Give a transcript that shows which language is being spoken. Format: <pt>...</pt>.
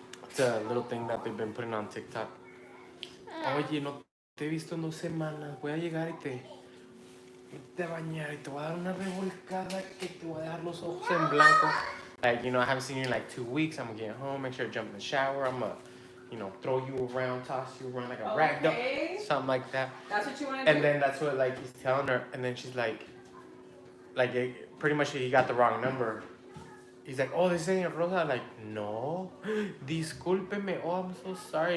<en>It's a little thing that they've been putting on TikTok.</en> <es>Oye, no te he visto en 2 semanas. Voy a llegar y te bañar y te voy a dar una revolcada que te voy a dejar los ojos en blanco.</es> <en>Like, you know, I haven't seen you in like 2 weeks. I'm gonna get home, make sure I jump in the shower. I'm gonna, you know, throw you around, toss you around like a rag doll. Something like that. That's what you want to do? And then that's what like he's telling her, and then she's like pretty much he got the wrong number. He's like, oh, this ain't Rosa. Like,</en> <es>no, discúlpeme.</es> <en>Oh, I'm so sorry.</en>